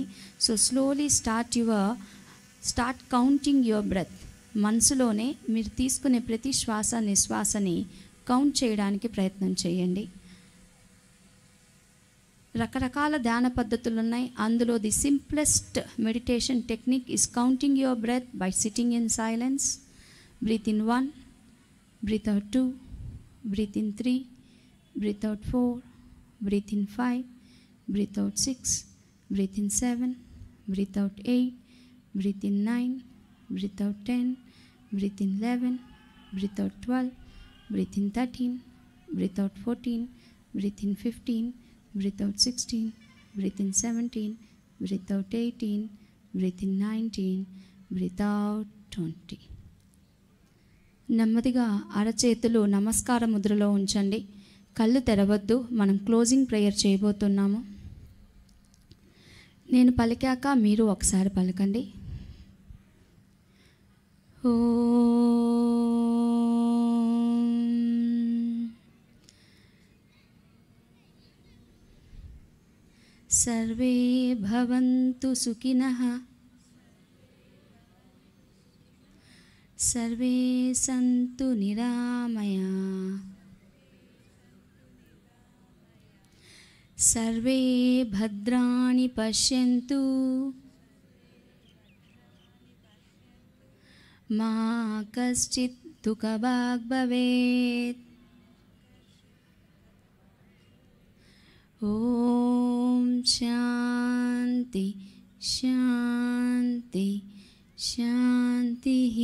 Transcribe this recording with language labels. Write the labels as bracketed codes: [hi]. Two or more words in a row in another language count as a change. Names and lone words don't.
[en] So slowly start counting your breath. [te] మనసులోనే మీరు తీసుకునే ప్రతి శ్వాస నిశ్వాసని కౌంట్ చేయడానికి ప్రయత్నం చేయండి. రకరకాల ధ్యాన పద్ధతులు ఉన్నాయి. [en] అందులో the simplest meditation technique is counting your breath by sitting in silence. Breathe in 1, breathe out 2, breathe in 3, breathe out 4, breathe in 5, breathe out 6, breathe in 7, breathe out 8, breathe in 9, breathe out 10, breathe in 11, breathe out 12, breathe in 13, breathe out 14, breathe in 15, breathe out 16, breathe in 17, breathe out 18, breathe in 19, breathe out 20. [te] నెమ్మదిగా అరచేతులు నమస్కార ముద్రలో ఉంచండి. కళ్ళు తెరవద్దు. మనం [en] closing prayer [te] చేయబోతున్నాము. నేను పలికాక మీరు ఒకసారి పలకండి. [sa] ఓ सर्वे भवन्तु सुखिनः, सर्वे सन्तु निरामया, सर्वे भद्राणि पश्यन्तु, మా కశ్చిత్ దుఃఖభాగ్ భవేత్. ఓం శాంతి శాంతి శాంతి.